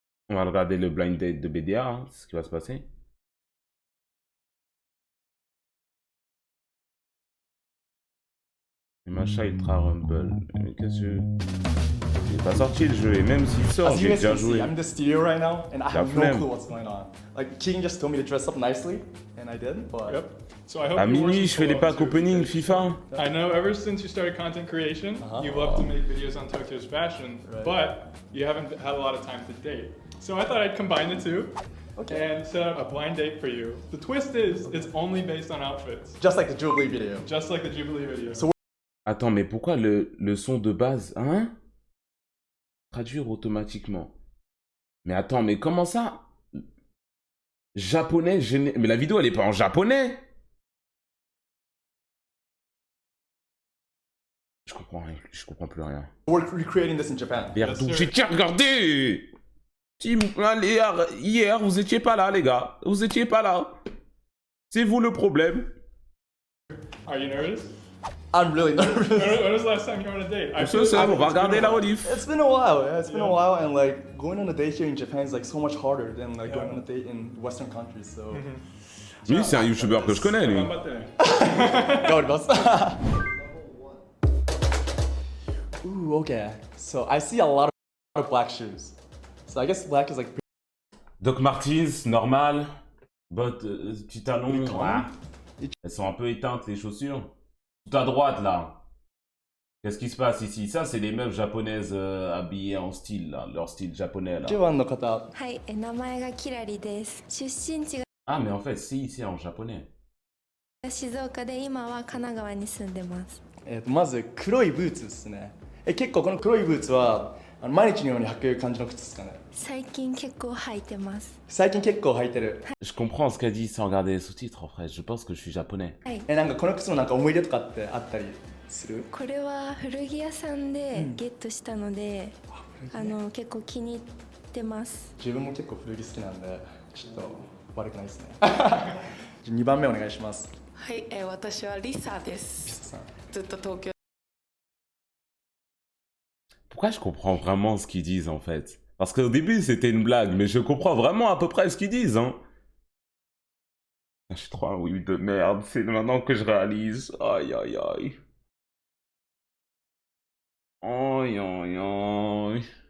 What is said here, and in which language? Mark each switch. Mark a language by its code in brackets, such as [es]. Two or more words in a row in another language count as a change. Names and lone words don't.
[fr] On va regarder le blind date de BDA, hein, c'est ce qui va se passer. Machin Ultra Rumble. Mais qu'est-ce que... Il est pas sorti le jeu, et même s'il sort, [en] As you [fr] j'ai [en] guys [fr] déjà [en] can see, [fr] joué. [en] I'm in the studio right now, and I have no [fr] flemme. [en] clue what's going on. Like, King just told me to dress up nicely, and I did, but... Yep. So I hope [fr] À [en] you watch [fr] minuit, [en] this je fais les co-op [fr] packs [en] too. [fr] opening FIFA. [en] I know ever since you started content creation, you love to make videos on Tokyo's fashion, Right. but you haven't had a lot of time to date. So I thought I'd combine the two and set up a blind date for you. The twist is, it's only based on outfits, Just like the Jubilee video. just like the Jubilee video. So [fr] Attends, mais pourquoi le son de base, hein? Traduire automatiquement. Mais attends, mais comment ça? Japonais, mais la vidéo elle est pas en japonais. Je comprends rien, je comprends plus rien. [en] we're recreating this in Japan. [fr] Merde, [en] sir. [fr] j'ai tiens, regardez! Allez, hier, vous étiez pas là, les gars. Vous étiez pas là. C'est vous le problème. [en] Are you nervous? I'm really nervous. When was the last time you were on a date? I [fr] Ce soir, on va regarder la rediff. [en] It's been a while, yeah, it's been a while, and like, going on a date here in Japan is like so much harder than like going on a date in Western countries, so... [fr] Lui, c'est un youtubeur que je connais, lui. [en] Ooh, okay. So I see a lot of black shoes. So I guess black is like... [fr] Doc Martens, normal. Bottes, petits talons. talons. Elles sont un peu éteintes, les chaussures. Tout à droite, là. Qu'est-ce qui se passe ici? Ça, c'est les meufs japonaises habillées en style, là. Leur style japonais, là. [ja] 1番の方、はい、名前がキラリです。出身地が [fr] Ah, mais en fait, c'est en japonais. [ja] 静岡で今は神奈川に住んでます。まず黒いブーツですね。結構この黒いブーツは毎日のように履く感じの靴ですかね。最近結構履いてます。最近結構履いてる。 [fr] Je comprends ce qu'elle dit sans regarder les sous-titres, en fait. Je pense que je suis japonais. [ja] はい。なんかこの靴のなんか思い出とかってあったりする？これは古着屋さんでゲットしたので、結構気に入ってます。自分も結構古着好きなんで、ちょっと悪くないですね。2番目お願いします。はい、私はリサでピす。サさん。ずっと東京 [fr] Pourquoi je comprends vraiment ce qu'ils disent, en fait? Parce qu'au début, c'était une blague, mais je comprends vraiment à peu près ce qu'ils disent, hein. Je suis trop un oui de merde, c'est maintenant que je réalise. Aïe, aïe, aïe. Aïe, aïe, aïe.